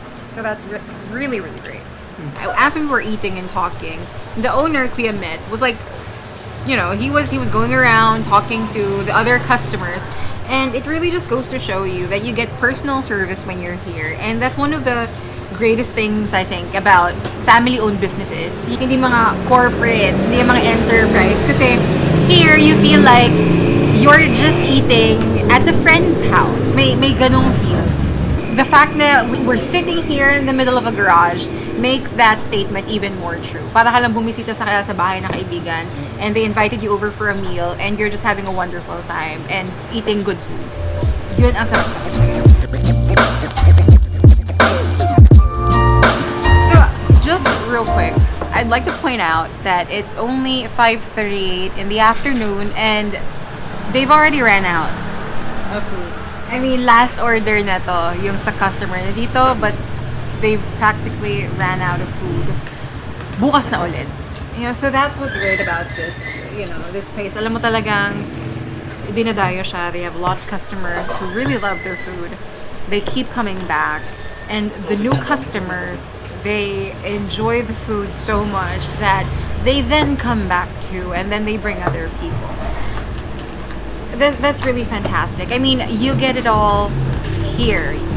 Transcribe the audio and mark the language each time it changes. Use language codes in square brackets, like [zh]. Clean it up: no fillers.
[en] So that's really, really great. As we were eating and talking, the owner, Kuya Mett, was like, he was going around talking to the other customers. And it really just goes to show you that you get personal service when you're here. And that's one of the greatest things I think about family-owned businesses. [tl] Hindi mga corporate, hindi mga enterprise. [en] Kasi here, you feel like you're just eating at the friend's house. [tl] May ganong feel. [en] The fact that we're sitting here in the middle of a garage, makes that statement even more true. [tl] Para ka lang bumisita sa bahay ng kaibigan [en] and they invited you over for a meal and you're just having a wonderful time and eating good food. [tl] Yun ang sarap. [en] So, just real quick, I'd like to point out that it's only 5:38 in the afternoon and they've already ran out of food. I mean, last order na to, yung sa customer na dito, but they practically ran out of food. [tl] Bukas na ulit. [en] You know, so that's what's great about this, you know, this place. [tl] Alam mo talagang dinadayo siya. [en] They have a lot of customers who really love their food. They keep coming back. And the new customers, they enjoy the food so much that they then come back too, and then they bring other people. That's really fantastic. I mean, you get it all here.